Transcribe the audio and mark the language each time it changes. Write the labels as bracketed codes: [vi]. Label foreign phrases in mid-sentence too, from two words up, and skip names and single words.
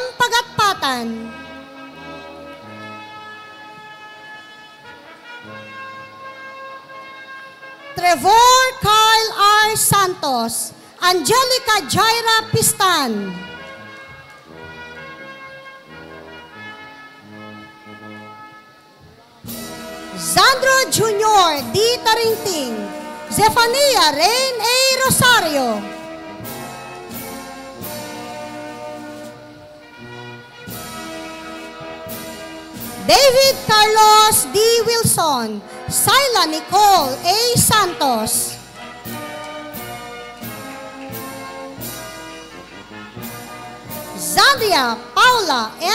[tl] Pagatpatan, Trevor Kyle R. Santos, Angelica Jaira Pistan, Sandro Jr. D. Tarinting, Zephania Rain A. Rosario, David Carlos D. Wilson, Syla Nicole A. Santos, Zandria Paula N.